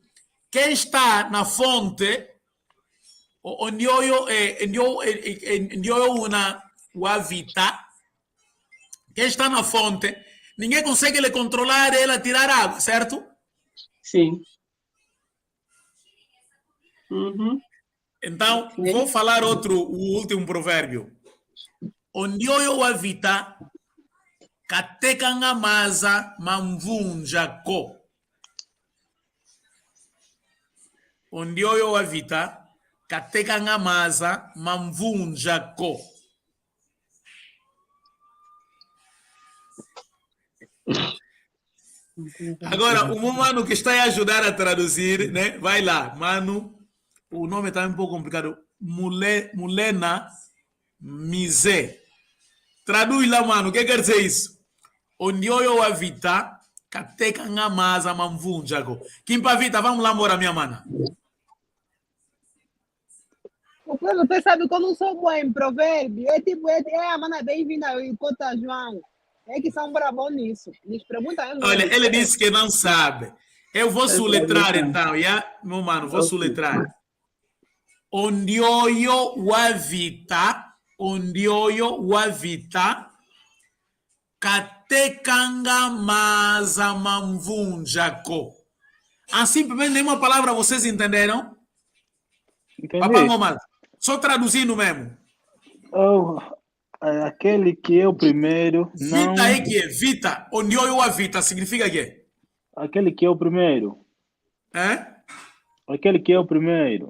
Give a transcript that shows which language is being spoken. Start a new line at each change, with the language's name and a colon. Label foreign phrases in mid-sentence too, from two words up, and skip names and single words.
Portuguese: Quem está na fonte, onde eu
Kongo: una wavita,
Portuguese: quem está na fonte, ninguém consegue lhe controlar ela tirar água, certo? Sim. Uhum. Então, vou falar o último provérbio.
Kongo: Onde eu avita, katekanga maza mamvunjako. Onde eu avita, katekanga maza mamvunjako.
Portuguese: Agora, o meu mano que está a ajudar a traduzir, né? Vai lá, mano. O nome está um pouco complicado. Mulena Mizé. Traduz lá, mano. O que quer dizer isso?
Kongo: Onde eu avita, kateca ngamaza mamvunjago.
Portuguese: Kimpa vita, vamos lá, mora minha mana. Você sabe que eu não sou bom em provérbio. É tipo, a mana bem-vinda ao Cota João. É que são bravos nisso. Eles perguntam. Olha, ele disse que não sabe. Eu vou soletrar então, meu mano, vou soletrar.
Kongo: Onde eu avita, katekanga maza mamvunjako.
Portuguese: Assim, pelo menos nenhuma palavra vocês entenderam? Entendi. Papai, mamãe, só traduzindo mesmo. Aquele que é o primeiro. Vita é que é vita. Onde eu avita significa que? Aquele que é o primeiro. Aquele que é o primeiro.